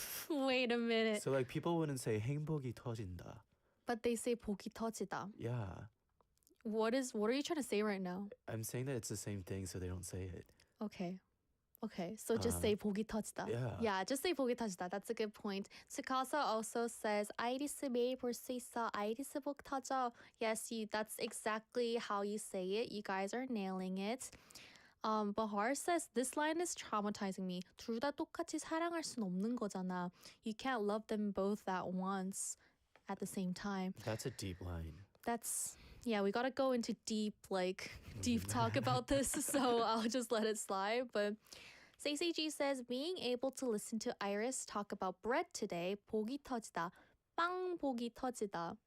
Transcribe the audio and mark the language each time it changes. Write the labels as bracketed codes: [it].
[en] Wait a minute. So like people wouldn't say [ko] 행복이 터진다. [en] But they say [ko] 복이 터지다. [en] Yeah. What are you trying to say right now? I'm saying that it's the same thing, so they don't say it. Okay. So just say [ko] 복이 터지다. [en] Yeah. Just say [ko] 복이 터지다. [en] That's a good point. Tsukasa also says [ko] 아이리스 매일 볼 수 있어. 아이리스 복 터져. [en] Yes, that's exactly how you say it. You guys are nailing it. Bahar says this line is traumatizing me. [ko] 둘 다 똑같이 사랑할 순 없는 거잖아. [en] You can't love them both at once at the same time. That's a deep line. Yeah, we gotta go into deep talk about this, so I'll just let it slide. But Stacey G says, being able to listen to Iris talk about bread today, [ko] 복이 터지다, 빵 복이 터지다.